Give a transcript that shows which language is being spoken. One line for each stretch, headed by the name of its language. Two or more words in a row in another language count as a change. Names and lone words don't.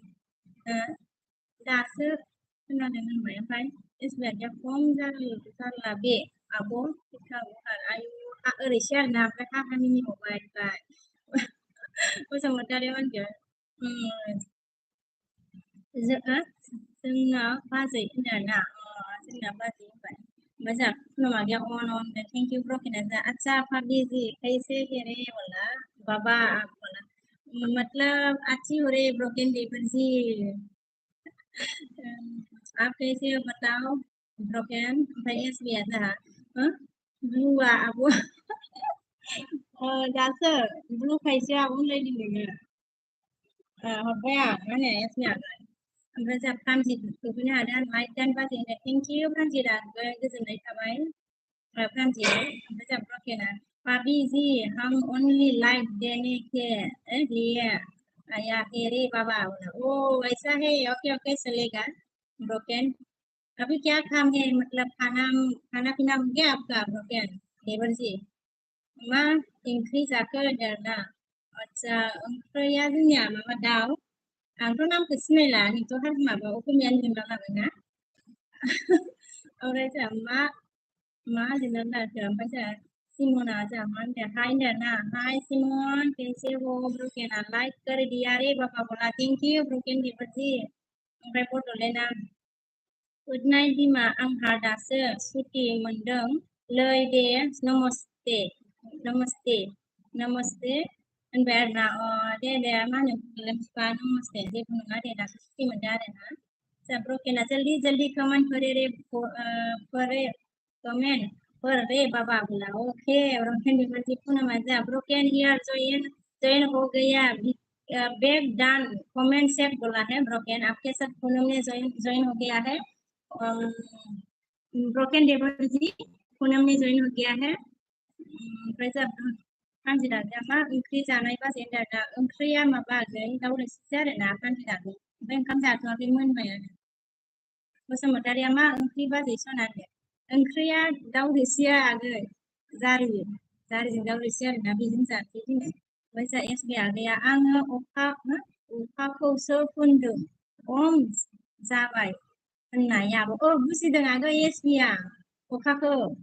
Bodo: दासो खोनादों होनबाय ओमफ्राय एसबि आगैया खम जारला बे आब' इफा आयु ओरैसो आरोना ओमफ्राय हाहा मिनिबावबाय ओमफ्राय बसुमतारी होनखो जोंना बाजै होनदों आरोना जोंना बाजै होनबाय ओमफ्राय जोंहा पुनम आगैया अन
English: thank you
Hindi: ब्रोकेन अच्छा भाभी जी कैसे है रे बोला बाबा बोला मतलब अच्छी हो रही ब्रोकन लेबर जी आप कैसे हो बताओ
Bodo: ब्रोकन ओमफ्राय एसबिया जोंहा ब्लुआ आब' दासो ब्लु खायसे आब' होनलायदों नोङो हरबाय आं माने एसबिया ओमफ्राय जोंहा प्रानजित सफैनो हादों लाइक दान बाजैनो
English: thank you
Bodo: प्रानजितआ गोजोननाय थाबाय प्रानजित ओमफ्राय जोंहा ब्रकेना
Hindi: भाभी जी हम
English: only like
Hindi: देने के लिए आया है रे बाबा ओ ऐसा है
English: OK OK
Hindi: चलेगा ब्रोकन अभी क्या काम है मतलब खाना पीना हो गया आपका ब्रोकन देवर जी
Bodo: मा ओंख्रि जाखो होनदों आरोना आदसा ओंख्रिया जोंनिया माबा दाउ आंथ' नामखौ सिनायला नोंथ' माबा असमियानि होनना लाबायना ओमफ्राय जोंहा मा लिरनानै लादो ओमफ्राय जोंहा सिमना जोंहा मा होनदों हाय होनदों ना हाय
Hindi: सिमन कैसे हो ब्रुकेना लाइक कर दिया रे बाबा बोला थेंक यू ब्रुकेन
Bodo: बेबायदि ओमफ्राय बड'लेण्डआ
English: good night
Bodo: बिमा आंहा दासो सुटि मोनदों लै दे नमस्ते नमस्ते नमस्ते होनबाय आरोना दे मा होनो बिफा नमस्ते जेबो नङा दे दासो सुटि मोनदों आरोना जोंहा ब्रुकेना
Hindi: जल्दी जल्दी कमेंट करे रे कमेंट पर रे बाबा बोला ओके ब्रोकन डिवर्सी पूनम जा ब्रोकन हियर जॉइन हो गया बैग डन कमेंट सेट बोला है ब्रोकन आपके साथ पूनम ने ज्वाइन हो गया है ब्रोकन डिवर्सी पूनम ने ज्वाइन हो गया है
Bodo: ओमफ्राय जा कान्जिदाया मा ओंख्रि जानाय बाजै होनदों दा ओंख्रिया माबागै दाउ रोसिसो आरोना कान्जिदानि ओमफ्राय ओंखाम जाथ'वाखै मोनबायानो बसुमतारिया मा ओंख्रि बाजै सनादो ओंख्रिया दाउ रोसिया आगै जारिजों दाउ रोसि आरोना बेजों जासै दिनै ओमफ्राय जा एसबि आगैया आङो अखाखौसो फुनदों खम जाबाय होननायाबो बुजिदों आगै एसबिया अखाखौ